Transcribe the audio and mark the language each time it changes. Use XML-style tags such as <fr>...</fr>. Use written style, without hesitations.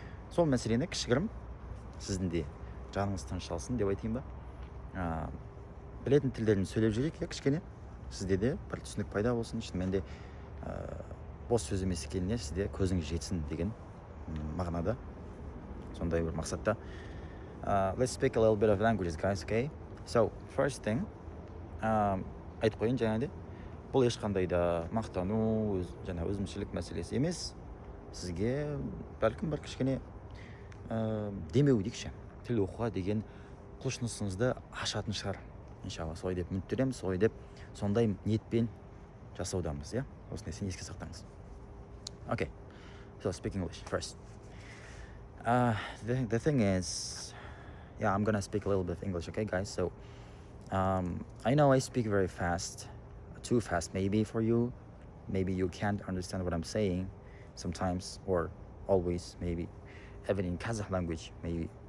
<kk>Сол мәселені кішігірім сіздің де жаныңыз тынышталсын деп айтайын ба. Білетін тілдерін сөйлеп жүрейік, иә, кішкене. Сізде де бір түсінік пайда болсын, шынымен де бос сөз емес екеніне сізде көзіңіз жетсін деген мағынада, сондай бір мақсатта.</kk> <en>Let's speak a little bit of languages, guys, okay? So, first thing,</en> <kk>айтып қойын жаңағыдай, бұл ешқандай да мақтану, жаңа өзімшілік мәселесі емес. Сізге бәлкім бір кішкене демеу дейікші, тіл оқуға деген құлшынысыңызды ашатын шығар. Иншалла, солай деп үміттенемін, солай деп сондай ниетпен жасаудамыз, иә? Осы нәрсені еске сақтаңыз.</kk> <en>Okay, so speak English first. The thing is, yeah, I'm gonna speak a little bit of English, okay, guys? So, I know I speak very fast, too fast maybe for you. Maybe you can't understand what I'm saying sometimes, or always, maybe, even in Kazakh language, maybe.</en>